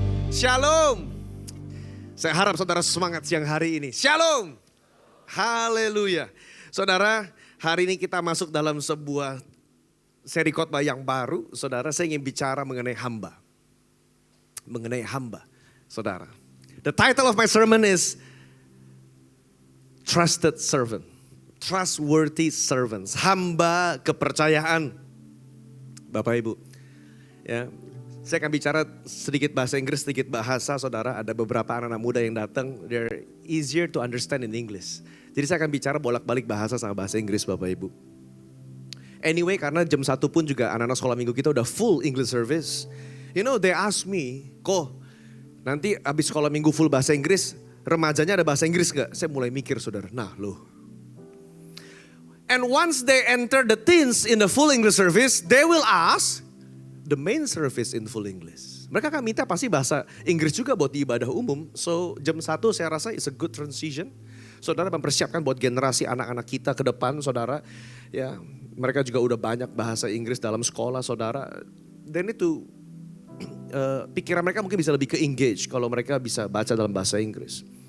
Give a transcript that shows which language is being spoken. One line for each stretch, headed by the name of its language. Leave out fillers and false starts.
Indonesian: Shalom. Saya harap saudara semangat siang hari ini. Shalom. Haleluya. Saudara, hari ini kita masuk dalam sebuah seri khotbah yang baru. Saudara, saya ingin bicara mengenai hamba. Mengenai hamba, saudara.
English: The title of my sermon is Trusted Servant. Trustworthy Servants.
Indonesian: Hamba kepercayaan. Bapak Ibu, Ya, saya akan bicara sedikit bahasa Inggris, sedikit bahasa saudara. Ada beberapa anak-anak muda yang datang,
English: they're easier to understand in English.
Indonesian: Jadi saya akan bicara bolak-balik bahasa sama bahasa Inggris Bapak Ibu.
English: Anyway,
Indonesian: karena jam 1 pun juga anak-anak sekolah minggu kita udah
English: full English service. You know, they ask me,
Indonesian: kok nanti abis sekolah minggu full bahasa Inggris, remajanya ada bahasa Inggris gak? Saya mulai mikir saudara, nah loh.
English: And once they enter the teens in the full English service, they will ask the main service in full English.
Indonesian: Mereka akan minta pasti bahasa Inggris juga buat di ibadah umum.
English: So
Indonesian: jam 1 saya rasa
English: is a good transition.
Indonesian: Saudara mempersiapkan buat generasi anak-anak kita ke depan saudara. Ya, mereka juga udah banyak bahasa Inggris dalam sekolah saudara.
English: They need to,
Indonesian: pikiran mereka mungkin bisa lebih ke-engage kalau mereka bisa baca dalam bahasa Inggris.